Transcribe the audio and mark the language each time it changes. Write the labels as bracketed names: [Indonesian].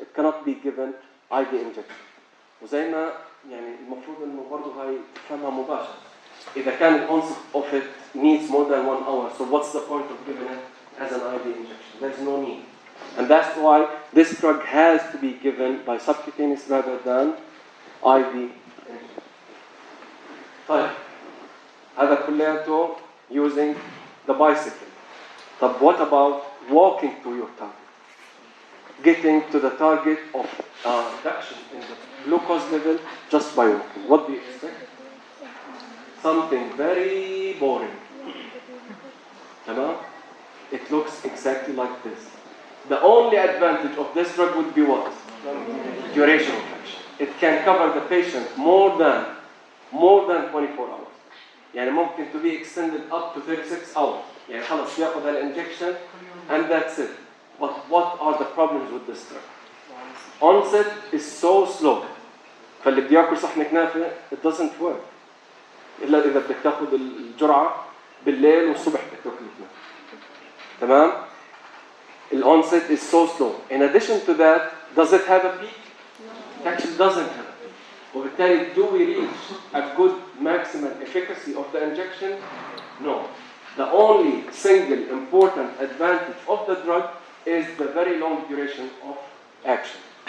[English] It cannot be given IV injection. [Arabic] وزي ما يعني المفروض إنه برضه هاي تفهمها مباشرة. [English] إذا كان the onset of it needs more than 1 hour, so what's the point of giving it as an IV injection? There's no need. And that's why this drug has to be given by subcutaneous rather than IV injection. [Arabic] طيب هذا كلياته using the bicycle. [English] طب what about walking to your target? Getting to the target of reduction in the glucose level just by walking. What do you expect? Something very boring. It looks exactly like this. The only advantage of this drug would be what? Duration of action. It can cover the patient more than 24 hours. [Arabic] يعني ممكن [English] to be extended up to 36 hours. [Arabic] يعني خلص ياخذ الانجكشن [English] and that's it. But what are the problems with this drug? Onset is so slow. [Arabic] فاللي بده ياكل صحن كنافه [English] it doesn't work. [Arabic] إلا إذا بدك تاخذ الجرعة بالليل والصبح بدك تاكل كنافه. تمام؟ [English] onset is so slow. In addition to that, does it have a peak? It actually doesn't have a peak. وبالتالي do we reach a good maximum efficacy of the injection? No. The only single important advantage of the drug is the very long duration of action.